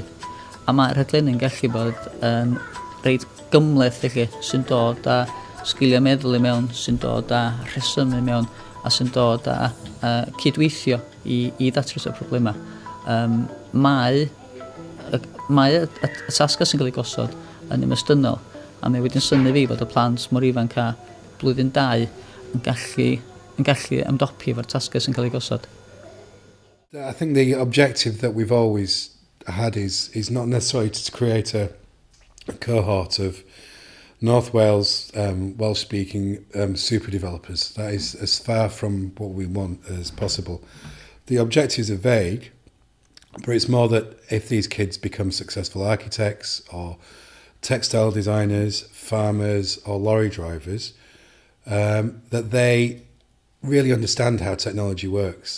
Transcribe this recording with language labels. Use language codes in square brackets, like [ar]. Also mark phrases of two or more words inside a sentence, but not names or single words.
[cy] A mae rhaglennu'n gallu bod yn reit gymleth sy'n dod â sgiliau meddwl i mewn, sy'n dod â rhesymu mewn a sy'n dod â cydweithio i ddatrys y problemau. Mae y tasga sy'n cael ei gosod yn ymestynol a mae wedi'n syni fi bod y plant mor ifanc a blwyddyn 2 yn gallu ymdopi efo'r tasga sy'n cael ei gosod. [en] I think the objective that we've always had is not necessarily to create a cohort of North Wales Welsh-speaking super developers. That is as far from what we want as possible. The objectives are vague, but it's more that if these kids become successful architects or textile designers, farmers or lorry drivers, that they really understand how technology works.